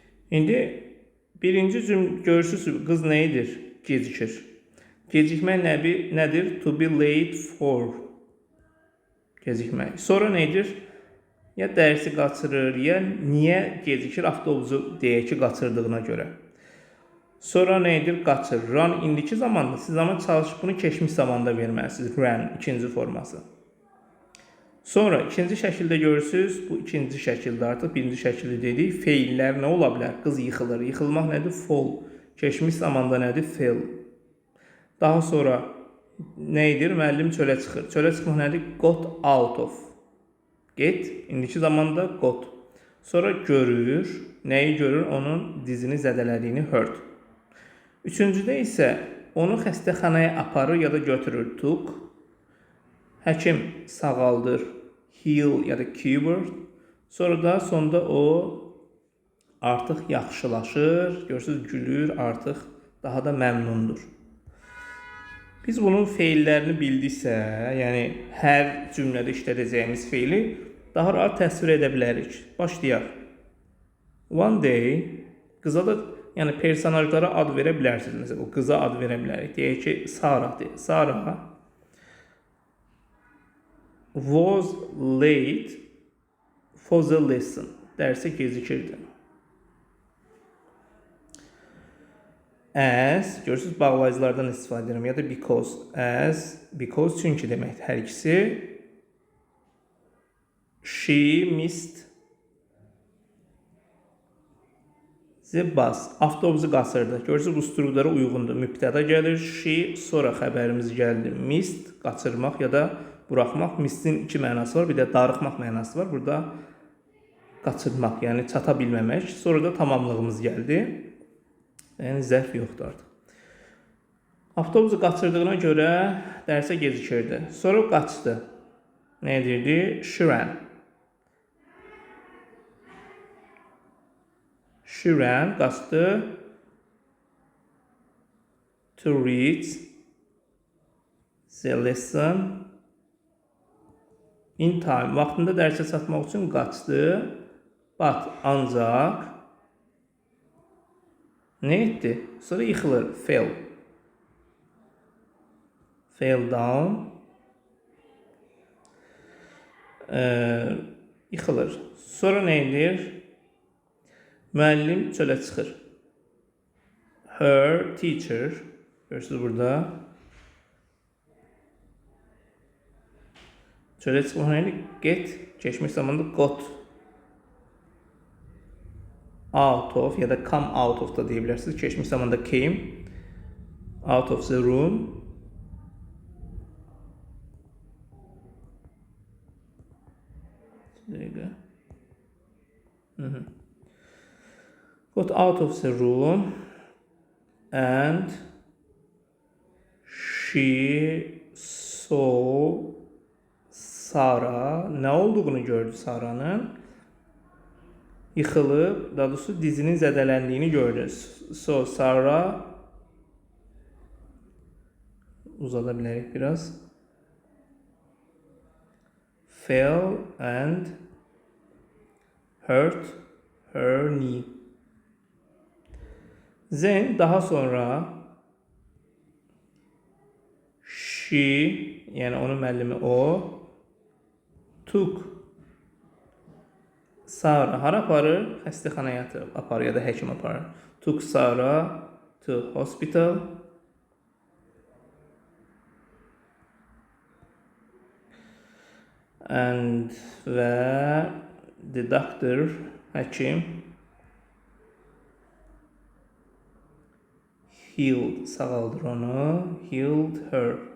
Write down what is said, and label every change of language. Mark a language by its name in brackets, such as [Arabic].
[Azerbaijani] İndi birinci cümlə görürsünüz, qız nə edir? Gecikir. Gecikmək nədir? [English] To be late for. [Azerbaijani] Gecikmək. Sonra nə edir? Ya dərsi qaçırır, ya niyə gecikir? Avtobusu deyək ki, qaçırdığına görə. Sonra nə edir? Qaçır. Run indiki zamanda. Siz amma çalışıb bunu keçmiş zamanda verməlisiniz. Run ikinci forması. Sonra ikinci şəkildə görürsünüz, bu ikinci şəkildə artıq birinci şəkildə dedik. Feillər nə ola bilər? Qız yıxılır. Yıxılmaq nədir? Fall. Keçmiş zamanda nədir? Fell. Daha sonra nə edir? Müəllim çölə çıxır. Çölə çıxmaq nədir? [English] Got out of. [Azerbaijani] Get. İndiki zamanda got. Sonra görür. Nəyi görür? Onun dizini zədələdiyini hurt. Üçüncüdə isə onu xəstəxanaya aparır ya da götürür. Took. Həkim sağaldır, heal ya da cure. Sonra da sonda o artıq yaxşılaşır, görürsünüz gülür, artıq daha da məmnundur. Biz bunun feillərini bildiksə, yəni hər cümlədə işlədəcəyimiz feili daha rahat təsvir edə bilərik. Başlayaq. [English] One day, [Azerbaijani] qıza da, yəni personajlara ad verə bilərsiniz. Məsələn, o qıza ad verə bilərik. Deyək ki, Sarah deyək. [English] Sarah was late for the lesson. [Azerbaijani] Dərsə gecikirdi. As, görürsünüz, bağlayıcılardan istifadə edirəm. Ya da because. As, because çünki deməkdir hər ikisi. [English] She missed the bus. [Azerbaijani] Avtobusu qaçırdı. Görürsünüz, bu struktura uyğundur. Mübtəda gəlir. She, sonra xəbərimiz gəldi. Missed, qaçırmaq ya da buraxmaq. Missin iki mənası var, bir də darıxmaq mənası var. Burada qaçırmaq, yəni çata bilməmək. Sonra da tamamlığımız gəldi. Yəni zərf yoxdur artıq. Avtobusu qaçırdığına görə dərsə gecikirdi. Sonra qaçdı. Nə edirdi? [English] She ran. She ran [Azerbaijani] qaçdı [English] to read the lesson in time. [Azerbaijani] Vaxtında dərsə çatmaq üçün qaçdı. But ancaq nə etdi? Sonra yıxılır. Fell. [English] Fell down. [Azerbaijani] Yıxılır. Sonra nə edir? Müəllim çölə çıxır. [English] Her teacher. [Azerbaijani] Görürsünüz burada. Çölə çıxmaq nə? Get. Keçmiş zamanda got. [English] Out of [Azerbaijani] ya da [English] come out of [Azerbaijani] da deyə bilərsiniz. Keçmiş zamanda [English] came. Out of the room. [Azerbaijani] Dəqiqə. [English] Got out of the room and she saw Sarah. [Azerbaijani] Nə olduğunu gördü Sara'nın? Yıxılıb, daha doğrusu dizinin zədələndiyini gördü. So Sarah uzada bilərik biraz. [English] Fell and hurt her knee. [Azerbaijani] Then daha sonra she, yəni onun müəllimi o, [English] took Sarah [Azerbaijani] hara aparır? Xəstəxanaya aparır ya da həkim aparır. [English] Took Sarah to hospital. And və the doctor, [Azerbaijani] həkim [English] healed, [Azerbaijani] sağaldır onu, [English] healed her.